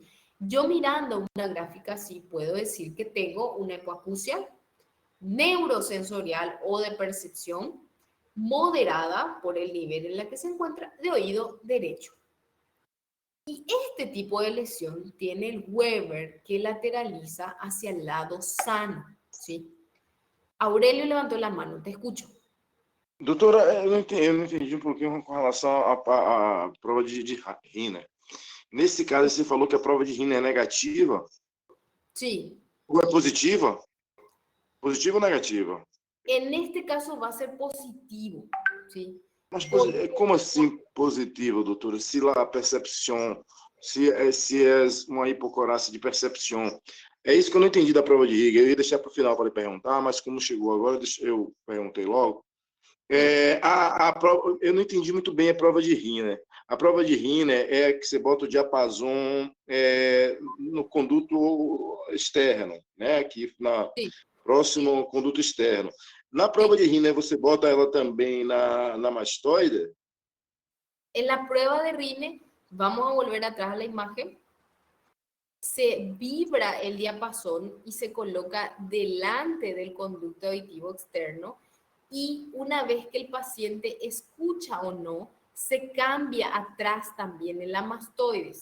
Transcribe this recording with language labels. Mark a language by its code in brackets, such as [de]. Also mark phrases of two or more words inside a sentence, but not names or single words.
[es] Yo mirando una gráfica así puedo decir que tengo una hipoacusia neurosensorial o de percepción moderada por el nivel en la que se encuentra de oído derecho. Y este tipo de lesión tiene el Weber que lateraliza hacia el lado sano, ¿sí? Aurelio levantó la mano, te escucho. [pt] Doutora, eu não entendi um pouquinho com relação à prova de rina. Nesse caso, você falou que a prova de rina é negativa? [es] Sí. [pt] Ou é positiva? Positiva ou negativa? [es] En este caso va a ser positivo, ¿sí? [pt] Mas como assim positivo, doutora? Se lá a percepção, se é uma hipocorácia de percepção. É isso que eu não entendi da prova de Riga. Eu ia deixar para o final para lhe perguntar, mas como chegou agora, eu perguntei logo. Prova, eu não entendi muito bem a prova de Riner. A prova de Riner é que você bota o diapasão no conduto externo, né? Aqui [es] Sí, [pt] próximo conduto externo. Na prova [es] sí. [pt] de Riner, você bota ela também na mastoide? [es] En la prueba de Rine, vamos a volver atrás a la imagen. Se vibra el diapasón y se coloca delante del conducto auditivo externo y una vez que el paciente escucha o no, se cambia atrás también en la mastoides.